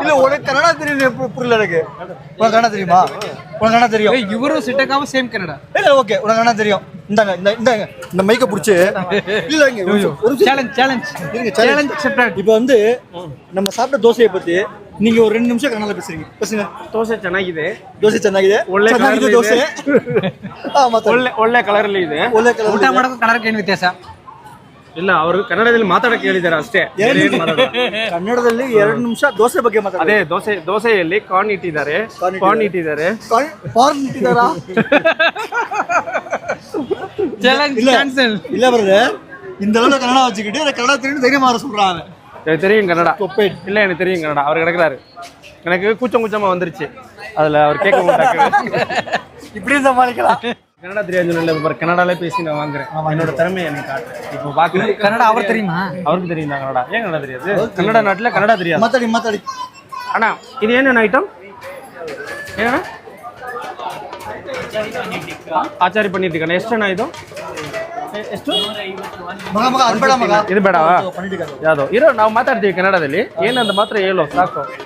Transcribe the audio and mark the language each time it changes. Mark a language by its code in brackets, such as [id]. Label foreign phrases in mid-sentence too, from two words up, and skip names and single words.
[ta] இல்ல உனக்கு கன்னடா தெரியும், புரியல எனக்கு. உனக்கு கன்னடா தெரியுமா? உனக்கு கன்னடா தெரியும்? இவரும் சிட்டகாவும் சேம் கன்னடா. இல்ல ஓகே, உனக்கு கன்னடா தெரியும். இந்தாங்க இந்தாங்க இந்த மைக்க புடிச்சு இல்ல இங்க ஒரு [en] challenge accepted. [ta] இப்போ வந்து நம்ம சாப்பிட்ட தோசையை பத்தி நீங்க ஒரு 2 நிமிஷம் கன்னடா பேசுறீங்க. பேசுங்க. [kn] ದೋಸೆ ಚೆನ್ನಾಗಿದೆ. ದೋಸೆ ಚೆನ್ನಾಗಿದೆ. ಚೆನ್ನಾಗಿದೆ ದೋಸೆ. ಒಳ್ಳೆ ಕಲರ್ ಅಲ್ಲಿ ಇದೆ. ಒಳ್ಳೆ ಕಲರ್. ಊಟ ಮಾಡೋಕೆ ಕಲರ್ಗೆ ಏನು ವ್ಯತ್ಯಾಸ? ಇಲ್ಲ, ಅವರು ಕನ್ನಡದಲ್ಲಿ ಮಾತಾಡಕ್ಕೆ ಹೇಳಿದ್ದಾರೆ ಅಷ್ಟೇ. ಕನ್ನಡದಲ್ಲಿ 2 ನಿಮಿಷ ದೋಸೆ ಬಗ್ಗೆ ಮಾತಾಡಿ. ಅದೇ ದೋಸೆಯಲ್ಲಿ ಕಾರ್ನ್ ಇಟ್ಟಿದ್ದಾರೆ. ಕಾರ್ನ್ ಇಟ್ಟಿದ್ದಾರೆ. [ta] இல்ல வருது இந்த அளவுல கன்னடா வச்சுக்கிட்டு எனக்கு கன்னடா தெரியும் தைரியமா வர சொல்றாங்க. எனக்கு தெரியும் கன்னடா. இல்ல எனக்கு தெரியும் கன்னடா. அவர் கிடக்குறாரு. எனக்கு கூச்சமா வந்துருச்சு. அதுல அவர் கேட்க மாட்டாங்க. இப்படியும் சமாளிக்கலாம். கன்னடா தெரியாது இல்ல, கன்னடாலே பேசி நான் வாங்குறேன். என்னோட திறமையை எனக்கு காட்டுறேன். இப்போ பாக்குறேன். கன்னடா அவர் தெரியுமா? அவருக்கு தெரியும் தான் கன்னடா. ஏன் கன்னடா தெரியாது? கன்னடா நாட்டுல கன்னடா தெரியாது. [kn] ಮಾತಾಡಿ ಅಣ್ಣ ಇದು ಏನೇನು ಐಟಮ್? ಏನಣ್ಣ? ಆಚಾರಿ ಪನ್ನೀರ್ ಟಿಕ್ಕಾ. ಎಷ್ಟು ಅಣ್ಣ ಇದು? ಎಷ್ಟು? ಮಗ ಅನ್ಬೇಡ ಮಗ. ಇದು ಬೇಡವಾ? ಯಾವುದು ಇರೋ ನಾವು ಮಾತಾಡ್ತೀವಿ ಕನ್ನಡದಲ್ಲಿ. ಏನಂತ ಮಾತ್ರ ಹೇಳು ಸಾಕು.